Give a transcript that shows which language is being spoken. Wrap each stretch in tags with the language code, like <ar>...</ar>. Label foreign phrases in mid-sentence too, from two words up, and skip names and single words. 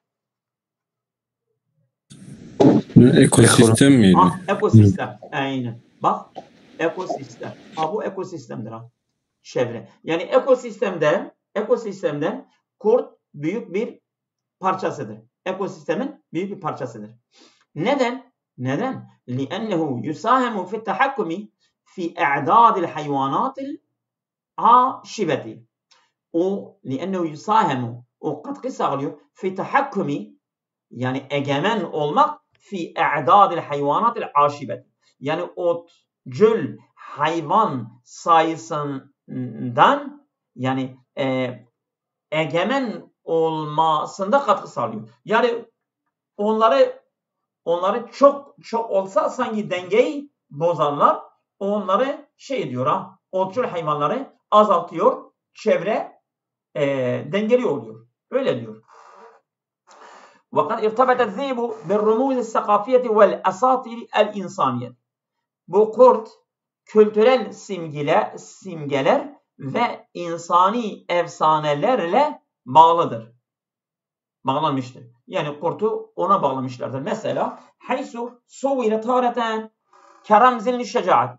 <tr>Ekosistem miydi? Ekosistem. Aynen. Bak. Ekosistem. Bu ekosistemdir. Çevre. Yani ekosistemden kurt büyük bir parçasıdır. ekosistemin büyük bir parçasıdır. Neden? Neden?</tr> <ar>لِأَنَّهُ يُسَاهَمُ فِي التَّحَكُّمِ فِي اَعْدَادِ الْحَيْوَانَاتِ الْعَاشِبَةِ.</ar> <tr>O</tr> <ar>لِأَنَّهُ يُسَاهَمُ</ar> <tr>o katkı sağlıyor.</tr> <ar>فِي تَحَكُّمِ</ar> <tr>yani egemen olmak</tr> <ar>في أعداد الحيوانات العاشبة.</ar> <tr>Yani otcul hayvan sayısından yani egemen olmasında katkı sağlıyor. Yani onları çok olsa sanki dengeyi bozarlar. Onları diyor ha, otcul hayvanları azaltıyor. Çevre dengeli oluyor. Öyle diyor.</tr> <ar>وَقَدْ اِرْتَبَتَ الذِّئْبُ بِالرُّمُوزِ السَّقَافِيَةِ وَالْأَسَاطِيرِ الْاِنْسَانِيَةِ.</ar> <tr>Bu kurt kültürel simgeler ve insani efsanelerle bağlanmıştır. Yani kurtu ona bağlamışlardır. Mesela</tr> <ar>حيث صور تارة كرمز للشجاعة.</ar>